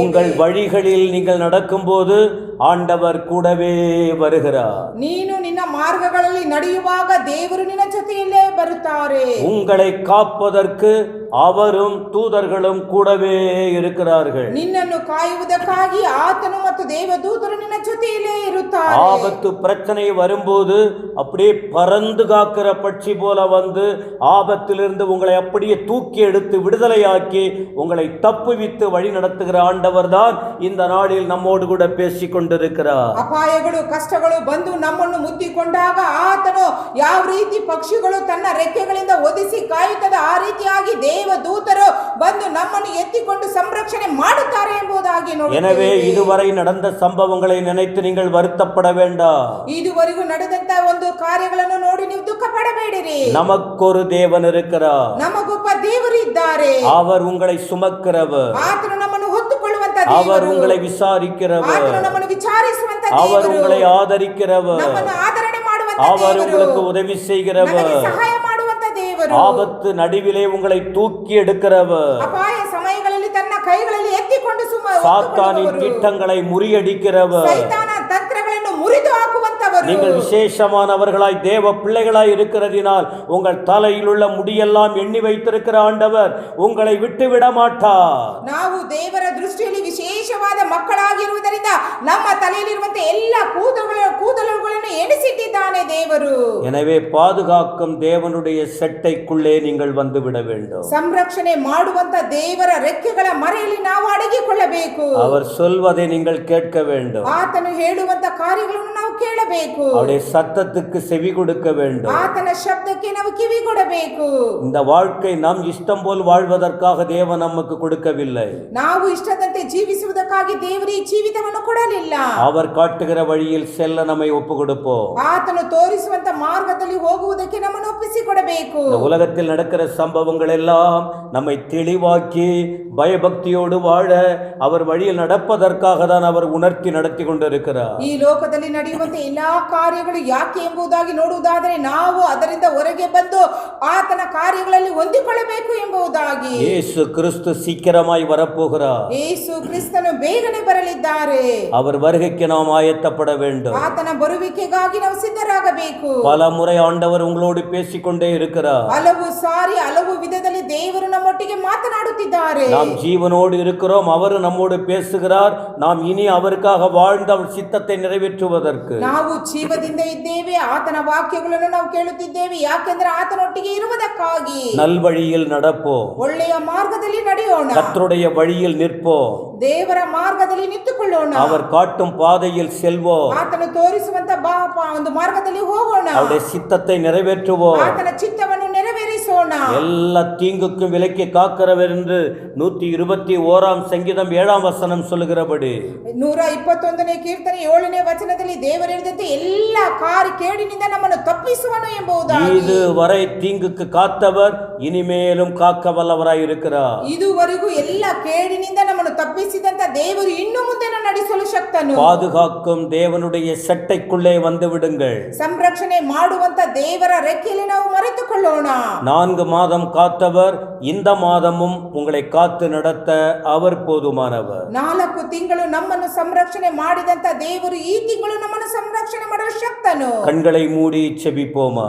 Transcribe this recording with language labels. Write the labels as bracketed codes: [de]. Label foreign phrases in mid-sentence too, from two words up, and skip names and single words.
[ta] உங்கள் வழிகளில் நீங்கள் நடக்கும்போது ஆண்டவர் கூடவே வருகிறார். [kn] ನೀನು ನಿನ್ನ ಮಾರ್ಗಗಳಲ್ಲಿ ನಡೆಯುವಾಗ ದೇವರು ನಿನ್ನ ಜೊತೆಯಲ್ಲೇ ಬರುತ್ತಾರೆ. [ta] உங்களை காப்பதற்கு அவரும் தூதர்களும் கூடவே இருக்கிறார்கள். [kn] ನಿನ್ನನ್ನು ಕಾಯುವುದಕ್ಕಾಗಿ ಆತನು ಮತ್ತು ದೇವದೂತರು ನಿನ್ನ ಜೊತೆಯಲ್ಲೇ ಇರುತ್ತಾರೆ. [ta] ஆபத்து பிரச்சனை வரும்போது அப்படியே பறந்து காக்கிற பட்சி போல வந்து ஆபத்திலிருந்து உங்களை அப்படியே தூக்கி எடுத்து விடுதலையாக்கி உங்களை தப்புவித்து வழி நடத்துகிற ஆண்டவர் தான் இந்த நாளில் நம்மோடு கூட பேசிக் கொண்டிருக்கிறார். [kn] ಅಪಾಯಗಳು, ಕಷ್ಟಗಳು ಬಂದು ನಮ್ಮನ್ನು ಮುತ್ತಿಕೊಂಡಾಗ ಆತನು ಯಾವ ರೀತಿ ಪಕ್ಷಿಗಳು ತನ್ನ ರೆಕ್ಕೆಗಳಿಂದ ಒದಿಸಿ ಕಾಯುತ್ತದೆ, ಆ ರೀತಿಯಾಗಿ ದೇವದೂತರು ಬಂದು ನಮ್ಮನ್ನು ಎತ್ತಿಕೊಂಡು ಸಂರಕ್ಷಣೆ ಮಾಡುತ್ತಾರೆ ಎಂಬುದಾಗಿ ನೋಡುತ್ತೇವೆ. [ta] எனவே இதுவரை நடந்த சம்பவங்களை நினைத்து நீங்கள் வருத்தப்பட வேண்டாம். [kn] ಇದುವರೆಗೂ ನಡೆದಂತ ಒಂದು ಕಾರ್ಯಗಳನ್ನು ನೋಡಿ ನೀವು ದುಃಖ ಪಡಬೇಡಿರಿ. [ta] நமக்கொரு தேவன் இருக்கிறார், [kn] ನಮಗೊಬ್ಬ ದೇವರು ಇದ್ದಾರೆ. [ta] அவர் உங்களை சுமக்கிறவர், [kn] ಆತನು ನಮ್ಮನ್ನು ಹೊತ್ತುಕೊಳ್ಳುವಂತ [ta] அவர் [kn] ದೇವರು, [ta] உங்களை விசாரிக்கிறவர், [kn] ಆತನು ನಮ್ಮನ್ನು ವಿಚಾರಿಸುವಂತ [ta] அவர் [kn] ದೇವರು, [ta] உங்களை ஆதரிக்கிறவர், [kn] ನಮ್ಮನ್ನು ಆದರಣೆ ಮಾಡುವಂತ [ta] அவர் [kn] ದೇವರು, [ta] உங்களுக்கு உதவி செய்கிறவர், [kn] ನಮಗೆ ಸಹಾಯ ಮಾಡುವಂತ ದೇವರು, [ta] ஆபத்து நடுவிலே உங்களை தூக்கி எடுக்கிறவர், [kn] ಅಪಾಯ ಸಮಯಗಳಲ್ಲಿ ತನ್ನ ಕೈಗಳಲ್ಲಿ ಎತ್ತಿಕೊಂಡು [ta] சாத்தானின் திட்டங்களை முறியடிக்கிறவர், [kn] ಸೈತಾನ ತಂತ್ರಗಳನ್ನು ಮುರಿದು ಹಾಕುವಂತವರು. [ta] நீங்கள் விசேஷமானவர்களாய் தேவ பிள்ளைகளாய் இருக்கிறதினால் உங்கள் தலையில் உள்ள முடியெல்லாம் எண்ணி வைத்திருக்கிற ஆண்டவர் உங்களை விட்டு விட மாட்டார். [kn] ನಾವು ದೇವರ ದೃಷ್ಟಿಯಲ್ಲಿ ವಿಶೇಷವಾದ ಮಕ್ಕಳಾಗಿರುವುದರಿಂದ ನಮ್ಮ ತಲೆಯಲ್ಲಿರುವಂತಹ ಎಲ್ಲ ಕೂದಲುಗಳನ್ನು ಎಣಿಸಿಟ್ಟಿದ್ದಾನೆ ದೇವರು. [ta] எனவே பாதுகாக்கும் தேவனுடைய செட்டைக்குள்ளே நீங்கள் வந்துவிட வேண்டும். [kn] ಸಂರಕ್ಷಣೆ ಮಾಡುವಂತ ದೇವರ ರೆಕ್ಕೆಗಳ ಮರೆಯಲ್ಲಿ ನಾವು ಅಡಗಿಕೊಳ್ಳಬೇಕು. [ta] அவர் சொல்வதை நீங்கள் கேட்க வேண்டும். [kn] ಆತನು ಹೇಳುವಂತ ಕಾರ್ಯಗಳನ್ನು ನಾವು ಕೇಳಬೇಕು. [ta] அவருடைய சத்தத்துக்கு செவி கொடுக்க வேண்டும். [kn] ಆತನ ಶಬ್ದಕ್ಕೆ ನಾವು ಕಿವಿ ಕೊಡಬೇಕು. [ta] இந்த வாழ்க்கை நாம் இஷ்டம் போல் வாழ்வதற்காக தேவன் நமக்கு கொடுக்கவில்லை. [kn] ನಾವು ಇಷ್ಟದಂತೆ ಜೀವಿಸುವುದಕ್ಕಾಗಿ ದೇವರು ಈ ಜೀವಿತವನ್ನು ಕೊಡಲಿಲ್ಲ. [ta] அவர் காட்டுகிற வழியில் செல்ல நம்மை ஒப்பு கொடுப்போம். [kn] ಆತನು ತೋರಿಸುವಂತ ಮಾರ್ಗದಲ್ಲಿ ಹೋಗುವುದಕ್ಕೆ ನಮ್ಮನ್ನು ಒಪ್ಪಿಸಿಕೊಡಬೇಕು. [ta] இந்த உலகத்தில் நடக்கிற சம்பவங்கள் எல்லாம் நம்மை தெளிவாக்கி பயபக்தியோடு வாழ அவர் வழியில் நடப்பதற்காக தான் அவர் உணர்த்தி நடத்தி கொண்டிருக்கிறார். [kn] ಈ ಲೋಕದಲ್ಲಿ ನಡೆಯುವಂತ ಎಲ್ಲಾ ಕಾರ್ಯಗಳು ಯಾಕೆ ಎಂಬುದಾಗಿ ನೋಡುವುದಾದರೆ ನಾವು ಅದರಿಂದ ಹೊರಗೆ ಬಂದು ಆತನ ಕಾರ್ಯಗಳಲ್ಲಿ ಹೊಂದಿಕೊಳ್ಳಬೇಕು ಎಂಬುದಾಗಿ. [ta] ಯೇಸು ಕ್ರಿಸ್ತು சீக்கிரமாய் வரப்போகிறார். [kn] ಯೇಸು ಕ್ರಿಸ್ತನು ಬೇಗನೆ ಬರಲಿದ್ದಾರೆ. [ta] அவர் வருகைக்கு நாம் ஆயத்தப்பட வேண்டும். [kn] ಆತನ ಬರುವಿಕೆಗಾಗಿ ನಾವು ಸಿದ್ಧರಾಗಬೇಕು. [ta] பல முறை ஆண்டவர் உங்களோடு பேசிக்கொண்டே இருக்கிறார். [kn] ಹಲವು ಸಾರಿ ಹಲವು ವಿಧದಲ್ಲಿ ದೇವರು ನಮ್ಮೊಟ್ಟಿಗೆ ಮಾತನಾಡುತ್ತಿದ್ದಾರೆ. [ta] நாம் ஜீவனோடு இருக்கிறோம், அவர் நம்மோடு பேசுகிறார். நாம் இனி அவருக்காக வாழ்ந்து அவர் சித்தத்தை நிறைவேற்றுவதற்கு. [kn] ನಾವು ಜೀವದಿಂದ ಇದ್ದೇವೆ, ಆತನ ವಾಕ್ಯಗಳನ್ನು ನಾವು ಕೇಳುತ್ತಿದ್ದೇವೆ. ಯಾಕೆಂದರೆ ಆತನೊಟ್ಟಿಗೆ ಇರುವುದಕ್ಕಾಗಿ. [ta] நல்வழியில் நடப்போம், [kn] ಒಳ್ಳೆಯ ಮಾರ್ಗದಲ್ಲಿ ನಡೆಯೋಣ, [ta] கர்த்தருடைய வழியில் நிற்போம், [kn] ದೇವರ ಮಾರ್ಗದಲ್ಲಿ ನಿಂತುಕೊಳ್ಳೋಣ, [ta] அவர் காட்டும் பாதையில் செல்வோம், [kn] ಆತನು ತೋರಿಸುವಂತ ಒಂದು ಮಾರ್ಗದಲ್ಲಿ ಹೋಗೋಣ, [ta] அவருடைய சித்தத்தை நிறைவேற்றுவோம், [kn] ಆತನ ಚಿತ್ತವನ್ನು ನೆರವೇರಿಸೋಣ. [ta] எல்லா தீங்குக்கும் விலக்கி காக்கிறவர் என்று 121 சங்கீதம் 7ஆம் வசனம் சொல்லுகிறபடி [kn] 121ನೇ ಕೀರ್ತನೆ 7ನೇ ವಚನದಲ್ಲಿ ದೇವರು ಹೇಳಿದಂತೆ ಎಲ್ಲ ಕೇಡಿನಿಂದ ನಮ್ಮನ್ನು ತಪ್ಪಿಸುವನು ಎಂಬುದಾಗಿ. [ta] இதுவரை தீங்குக்கு காத்தவர் இனிமேலும் காக்க வல்லவராய் இருக்கிறார். [kn] ಇದುವರೆಗೂ ಎಲ್ಲ ಕೇಡಿನಿಂದ ನಮ್ಮನ್ನು ತಪ್ಪಿಸಿದಂತ ದೇವರು ಇನ್ನು ಮುಂದೆ ನಡೆಸಲು ಶಕ್ತನು. [ta] பாதுகாக்கும் தேவனுடைய சட்டைக்குள்ளே வந்து விடுங்கள். [kn] ಸಂರಕ್ಷಣೆ ಮಾಡುವಂತ ದೇವರ ರೆಕ್ಕೆಯಲ್ಲಿ ನಾವು ಮರೆತುಕೊಳ್ಳೋಣ. [ta] 4 மாதம் காத்தவர் இந்த மாதமும் உங்களை காத்து நடத்த அவர் போதுமானவர். [kn] 4 ತಿಂಗಳು ನಮ್ಮನ್ನು ಸಂರಕ್ಷಣೆ ಮಾಡಿದಂತ ದೇವರು ಈ ತಿಂಗಳು ನಮ್ಮನ್ನು ಸಂರಕ್ಷಣೆ ಮಾಡಲು ಶಕ್ತನು. [ta] கண்களை மூடி செபிப்போமா.